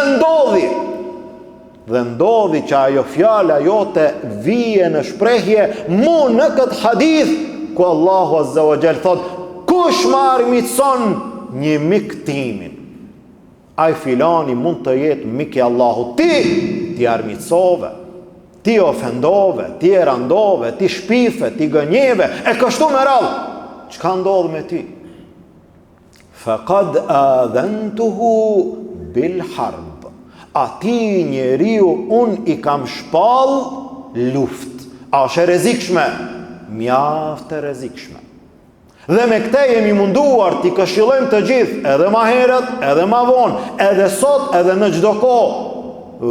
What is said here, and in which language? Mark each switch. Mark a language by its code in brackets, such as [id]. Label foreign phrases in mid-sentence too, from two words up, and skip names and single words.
[sq] Dhe ndodhi që ajo fjala jote vije në shprehje mu në këtë hadith ku Allahu [ar] عز وجل [sq] thot: kush më armiqson një mik timin, ai filani mund të jetë mik i Allahut. Ti armiqsove, ti ofendove, ti randove, ti shpife, ti gënjeve, e kështu me radhë. Çka ndodh me ty? [ar] فقد آذنته بالحرب. [sq] Ati njeriu un i kam shpall luft. A është e rrezikshme? Mjaft e rrezikshme. Dhe me këtë jemi munduar t'i këshillojmë të gjithë, edhe ma herët, edhe ma vonë, edhe sot, edhe në çdo kohë.